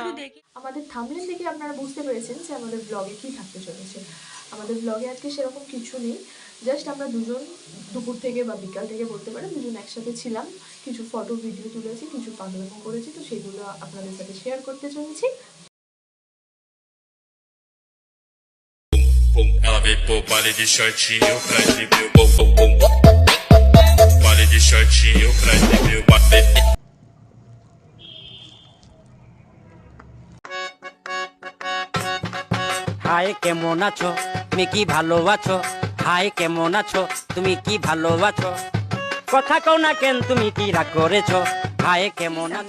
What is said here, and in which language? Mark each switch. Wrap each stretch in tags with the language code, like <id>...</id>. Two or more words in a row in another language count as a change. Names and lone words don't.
<bn>আমাদের থাম্বনেল দেখে আপনারা বুঝতে পেরেছেন যে আমাদের ব্লগে কী থাকতে চলেছে। আমাদের ব্লগে আজকে সেরকম কিছু নেই, জাস্ট আমরা দুজন দুপুর থেকে বা বিকাল থেকে বলতে পারেন দুজন একসাথে ছিলাম, কিছু</bn> <en>photo video</en> <bn>তুলেছি, কিছু পাগলামো করেছি, তো সেগুলো আপনাদের সাথে শেয়ার করতে চলেছি।</bn> <pt>Ela veio pro baile de shortinho pra exibir o bumbum. Baile de shortinho pra exibir o baile.</pt> <bn>হাই কেমন আছো, তুমি কি ভালো আছো? হাই কেমন আছো, তুমি কি ভালো আছো? কথা কও না কেন, তুমি কি রাগ করেছো? হাই কেমন আছো?</bn>